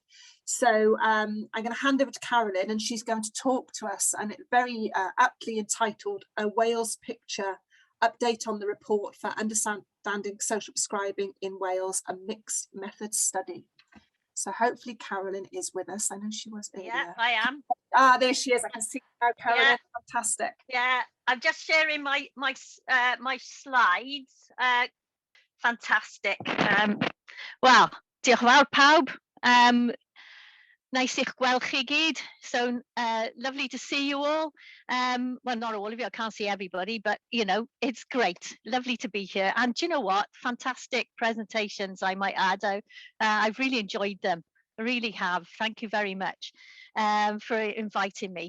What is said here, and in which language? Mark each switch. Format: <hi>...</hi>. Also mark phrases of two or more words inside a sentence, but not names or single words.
<en>So I'm going to hand over to Carolyn, and she's going to talk to us, and it's very aptly entitled A Wales Picture, Update on the Report for Understanding Social Prescribing in Wales, a Mixed Method Study. So hopefully Carolyn is with us. I know she was earlier. Yeah, I am. Ah, there she is. I can see now, Carolyn. Yeah. Fantastic. Yeah, I'm just sharing my slides. Fantastic.</en> <cy>Wel, diolch yn fawr pawb. Nice i'ch gweld chi gyd.</cy> <en>So lovely to see you all. Well, not all of you, I can't see everybody, but you know, it's great. Lovely to be here. And do you know what? Fantastic presentations, I might add. I've really enjoyed them. I really have. Thank you very much for inviting me.</en>